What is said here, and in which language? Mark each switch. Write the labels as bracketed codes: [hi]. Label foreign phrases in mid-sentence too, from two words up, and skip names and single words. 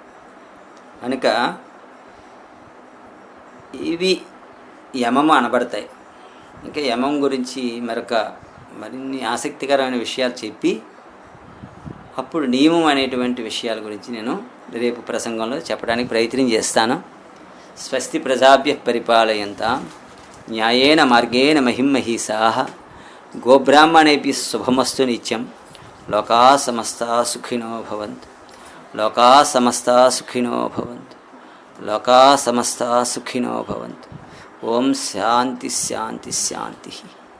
[te] కనుక ఇవి యమము అనబడతాయి. ఇంకా యమం గురించి మరిన్ని ఆసక్తికరమైన విషయాలు చెప్పి అప్పుడు నియమం అనేటువంటి విషయాల గురించి నేను రేపు ప్రసంగంలో చెప్పడానికి ప్రయత్నం చేస్తాను. [sa] స్వస్తి ప్రజాభ్య పరిపాలయంతాం న్యాయేన మార్గేణ మహిమహీసాః గోబ్రాహ్మణేభ్యః శుభమస్తు నిత్యం. లోకా సమస్తా సుఖినో భవంతు. లోకా సమస్తా సుఖినో భవంతు. లోకా సమస్తా సుఖినో భవంతు. ఓం శాంతి శాంతి శాంతి.